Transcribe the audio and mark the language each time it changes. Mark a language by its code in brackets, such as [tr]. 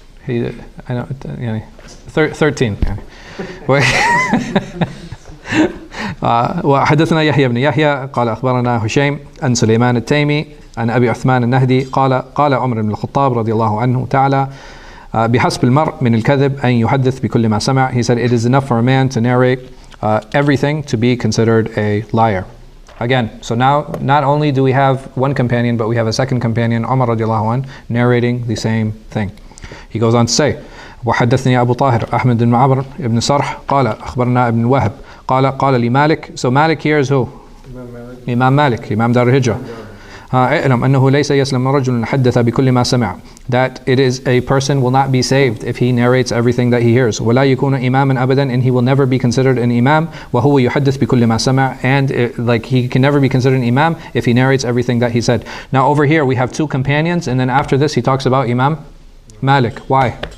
[en] I know يعني 13 يعني. [ar] وحدثنا يحيى بن يحيى قال أخبرنا هشيم عن سليمان التيمي عن أبي عثمان النهدي قال عمر بن الخطاب رضي الله عنه تعالى بحسب المرء من الكذب أن يحدث بكل ما سمع. [en] He said it is enough for a man to narrate everything to be considered a liar. Again, so now not only do we have one companion, but we have a second companion, Umar radiallahu anh, narrating the same thing. He goes on to say, [ar] وحدثني أبو طاهر أحمد بن عمرو بن صرح قال أخبرنا ابن وهب قال لي مالك. [en] So Malik here is who? Imam Malik, Imam Dar al-Hijrah. [ar] اعلم أنه ليس يسلم رجل حدث بكل ما سمع. [en] That it is a person will not be saved if he narrates everything that he hears. [ar] ولا يكون إماما أبدا, [en] and he will never be considered an imam. [ar] وهو يحدث بكل ما سمع, [en] and like he can never be considered an imam if he narrates everything that he said. Now over here we have two companions, and then after this he talks about Imam Malik. Why?